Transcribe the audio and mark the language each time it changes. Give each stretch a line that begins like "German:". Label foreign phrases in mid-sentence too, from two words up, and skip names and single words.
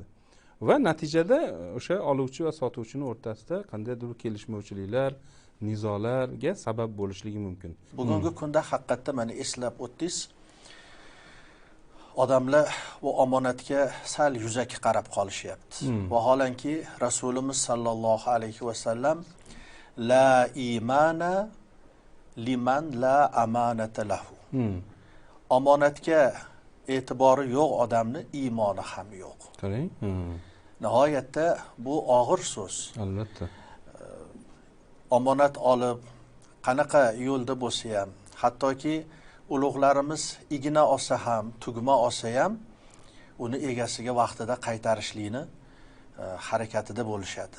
Uzbek: Va natijada o'sha oluvchi va sotuvchining o'rtasida qandaydir kelishmovchiliklar, nizolarga sabab bo'lishligi mumkin. Bugungi kunda haqiqatda mana eslab o'tdingiz. Odamlar bu omonatga sal yuzaki qarab qolishyapti. Vaholanki Rasulimiz
Arabic: صلى الله عليه وسلم لا إيمان لمن لا أمانة له.
Uzbek: Omonatga e'tibori yo'q odamni iymoni ham yo'q. Qarang. Nihoyatda bu og'ir so'z. Albatta. Omonat olib qanaqa yo'lda bo'lsa ham, hattoki ulug'larimiz igna olsa ham, tugma olsa ham uni egasiga vaqtida qaytarishlikni harakatida bo'lishadi.